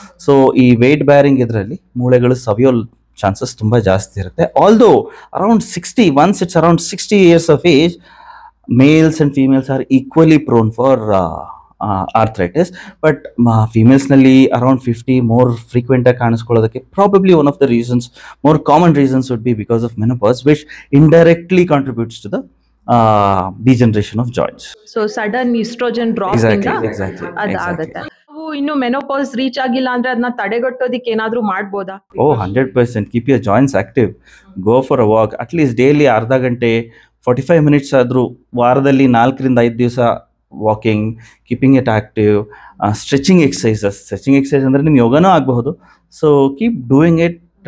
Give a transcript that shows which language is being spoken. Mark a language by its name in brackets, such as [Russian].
[Kannada] So ಈ weight bearing ಇದರಲ್ಲಿ ಮೂಳೆಗಳು ಸವಿಯೋ ಚಾನ್ಸಸ್ ತುಂಬಾ ಜಾಸ್ತಿ ಇರುತ್ತೆ. [English] Although around 60, once it's around 60 years of age, males and females are equally prone for arthritis. But females ನಲ್ಲಿ around 50 more frequent [Kannada] ಆಗಿ ಕಾಣಿಸ್ಕೊಳ್ಳೋದಕ್ಕೆ [English] probably one of the reasons, more common reasons would be because of menopause, which indirectly contributes to the degeneration of joints. So sudden estrogen drop [Kannada] ಇಂದ ಅದಾಗುತ್ತೆ. ಇನ್ನು menopause reach ಆಗಿಲ್ಲ ಅಂದ್ರೆ ಅದನ್ನ ತಡೆಗಟ್ಟೋದಿಕ್ಕೆ ಏನಾದ್ರೂ ಮಾಡ್ಬೋದಾ? [English] 100%. Keep your joints active. Go for a walk, at least daily [Kannada] ಅರ್ಧ ಗಂಟೆ [English] 45 minutes [Kannada] ಆದರೂ ವಾರದಲ್ಲಿ 4 ರಿಂದ 5 ದಿವಸ [English] Walking, keeping it active. [Kannada] Stretching exercise ಅಂದರೆ ನಿಮ್ಗೆ ಯೋಗನೂ ಆಗಬಹುದು. [English] So keep doing it.